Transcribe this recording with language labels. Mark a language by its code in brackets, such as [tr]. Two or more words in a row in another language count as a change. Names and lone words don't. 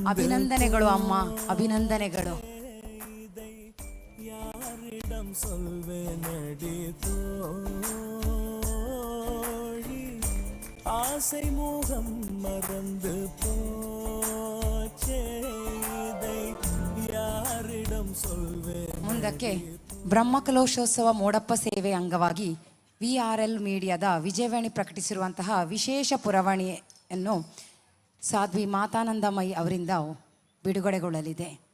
[kn] ಅಭಿನಂದನೆಗಳು ಅಮ್ಮ, ಅಭಿನಂದನೆಗಳು. [ta] யாரிடம் சொல்வேன் அடி தோழி, ஆசை முகம் மறந்து போச்சே, இதை யாரிடம் சொல்வேன். [kn] ಮುಂದಕ್ಕೆ ಬ್ರಹ್ಮಕಲಶೋತ್ಸವ ಮೋಡಪ್ಪ ಸೇವೆ ಅಂಗವಾಗಿ VRL ಮೀಡಿಯಾದ ವಿಜಯವಾಣಿ ಪ್ರಕಟಿಸಿರುವಂತಹ ವಿಶೇಷ ಪುರವಣಿಯನ್ನು ಸಾಧ್ವಿ ಮಾತಾನಂದಮಯಿ ಅವರಿಂದ ಬಿಡುಗಡೆಗೊಳ್ಳಲಿದೆ.